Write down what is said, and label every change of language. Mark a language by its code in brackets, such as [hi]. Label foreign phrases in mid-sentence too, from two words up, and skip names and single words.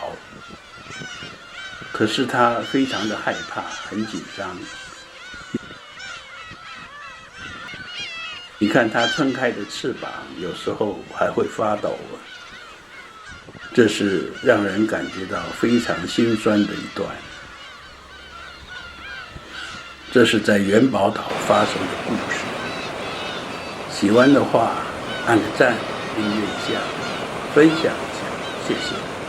[zh] 可是他非常的害怕，很緊張。你看它撐開的翅膀，有時候還會發抖，這是讓人感覺到非常心酸的一段。這是在元寶島發生的故事。喜歡的話，按個讚，訂閱一下，分享一下，謝謝。